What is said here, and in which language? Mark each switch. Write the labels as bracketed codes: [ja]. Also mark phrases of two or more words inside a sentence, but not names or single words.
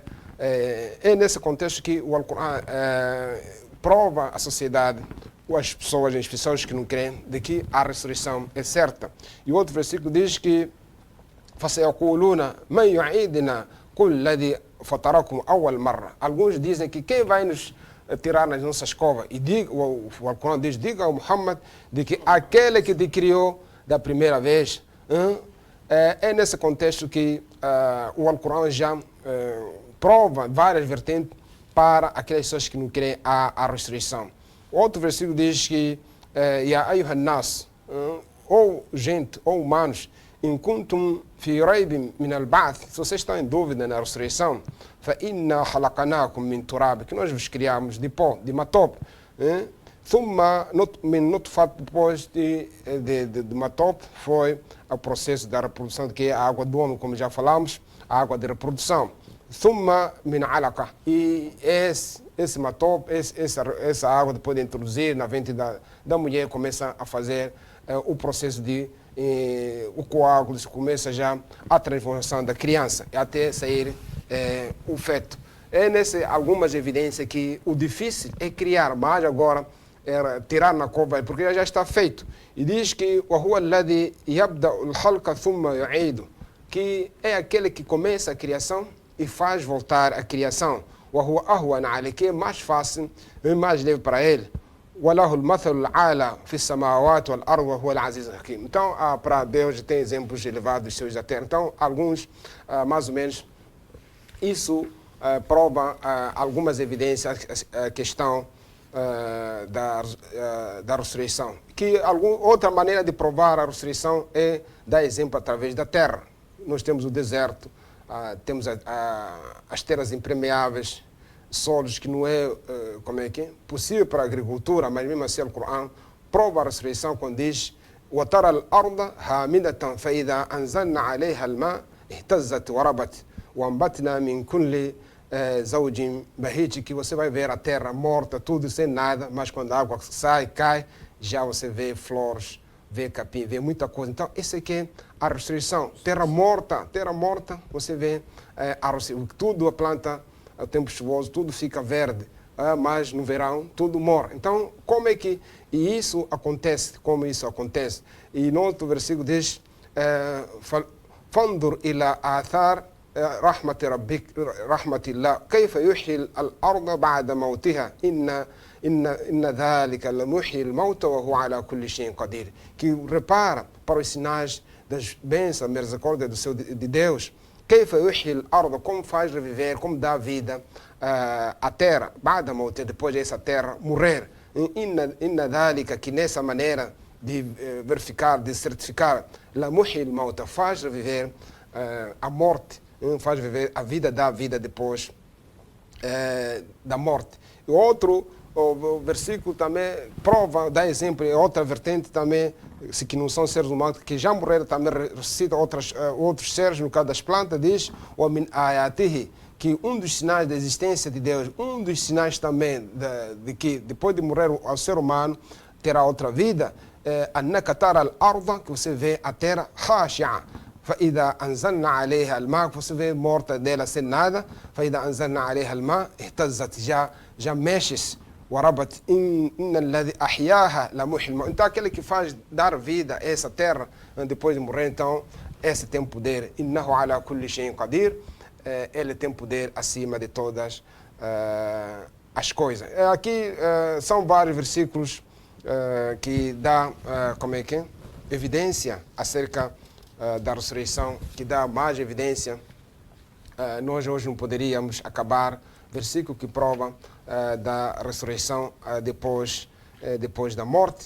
[pt] É nesse contexto que o Alcorão prova à sociedade, ou às pessoas, as pessoas que não creem, de que a ressurreição é certa. E o outro versículo diz que [ar] فَسَيَقُولُونَ مَنْ يُعِيدِنَا قُلْ الَّذِي فَطَرَكُمْ أَوَّلَ مَرَّةٍ. [pt] Alguns dizem que quem vai nos tirar nas nossas covas? E o Alcorão diz, diga ao Muhammad de que aquele que te criou da primeira vez. É nesse contexto que o Alcorão já prova várias vertentes para aquelas pessoas que não creem a ressurreição. Outro versículo diz que [ar] يا أيها الناس, [pt] ou gente, ou humanos, [ar] إن كنتم في ريب من البعث, [pt] se vocês estão em dúvida na ressurreição, [ar] فإنا خلقناكم من تراب, [pt] que nós vos criamos de pó, de matop, [ar] ثم من نطفة, [pt] depois de matop foi o processo da reprodução, que é a água do homem, como já falamos, a água de reprodução. [ar] ثم من علقة. [pt] E esse matope, essa água depois de introduzir na ventre da mulher, começa a fazer o processo de o coágulo, começa já a transformação da criança até sair o feto. É nesse algumas evidências que o difícil é criar, mas agora é tirar na cova, porque já está feito. E diz que [ar] وهو الذي يبدأ الخلق ثم يعيد, [pt] que é aquele que começa a criação e faz voltar a criação. [ar] وهو أهون عليه, [pt] que é mais fácil e mais leve para ele. [ar] وله المثل الأعلى في السماوات والأرض وهو العزيز الحكيم. [pt] Então, para Deus tem exemplos elevados dos seus da terra. Então, alguns, mais ou menos, isso prova algumas evidências, a questão da ressurreição. Que outra maneira de provar a ressurreição é dar exemplo através da terra. Nós temos o deserto, temos as terras impermeáveis, solos que não é, possível para a agricultura, mas mesmo assim o Corão prova a ressurreição quando diz [ar] وَتَرَى الْأَرْضَ هَامِدَةً فَإِذَا أَنزَلْنَا عَلَيْهَا الْمَاءَ اهْتَزَّتْ وَرَبَتْ وَأَنبَتْنَا مِنْ كُلِّ زَوْجٍ بَهِيجٍ, [pt] que você vai ver a terra morta, tudo sem nada, mas quando a água sai, cai, já você vê flores, vê capim, vê muita coisa. Então, esse aqui é a ressurreição. Terra morta, você vê tudo a planta, o tempo chuvoso, tudo fica verde, mas no verão tudo morre. Então, como é que isso acontece? Como isso acontece? E no outro versículo diz [ar] فانظر إلى آثار رحمة ربك رحمة الله كيف يحيي الأرض بعد موتها إن ذلك لمحيي الموتى وهو على كل شيء قدير. [pt] Que repara para os sinais das bênçãos, misericórdia de Deus. [ar] كيف يحيي الأرض, [pt] como faz reviver, como dá vida à terra, [ar] بعد موتها, [pt] depois dessa terra morrer. [ar] إن ذلك, [pt] que nessa maneira de verificar, de certificar, [ar] لمحيي الموتى, [pt] faz reviver a morte, faz viver a vida, dá vida depois da morte. E outro o versículo também prova, dá exemplo, outra vertente também, que não são seres humanos, que já morreram, também ressuscita outros seres, no caso das plantas, diz [ar] وَمِنْ آيَاتِهِ, [pt] que um dos sinais da existência de Deus, um dos sinais também de que depois de morrer o ser humano terá outra vida, [ar] أَنَّكَ تَرَى الْأَرْضَ, [pt] que você vê a terra [ar] خَاشِعَةً فإذا أنزلنا عليها الماء, [pt] você vê morta dela sem nada, [ar] فإذا أنزلنا عليها الماء اهتزت, [pt] já mexe-se, [ar] وربت إن الذي أحياها لمحيي الموتى. [pt] Então aquele que faz dar vida a essa terra depois de morrer, então esse tem poder. [ar] إنه على كل شيء قدير, [pt] ele tem poder acima de todas as coisas. Aqui são vários versículos que dá evidência acerca da ressurreição, que dá mais evidência. Nós hoje não poderíamos acabar versículo que prova da ressurreição depois da morte.